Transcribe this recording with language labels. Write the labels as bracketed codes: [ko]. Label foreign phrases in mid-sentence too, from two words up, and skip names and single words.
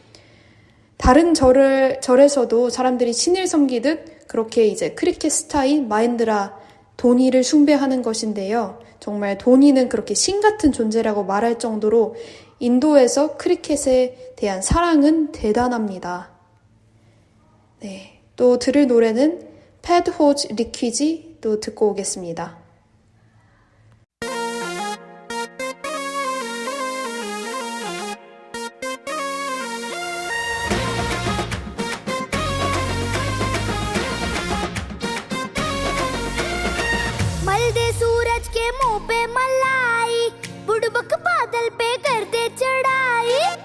[ko] 다른 절에서도 사람들이 신을 섬기듯 그렇게 이제 크리켓 스타인 마헨드라 도니를 숭배하는 것인데요. 정말 도니는 그렇게 신 같은 존재라고 말할 정도로 인도에서 크리켓에 대한 사랑은 대단합니다. 네, 또 들을 노래는 패드 호즈 리퀴지 또 듣고 오겠습니다. [hi] मलदे सूरज के मुंह पे मलाई, बुड़बक बादल पे कर दे चढ़ाई।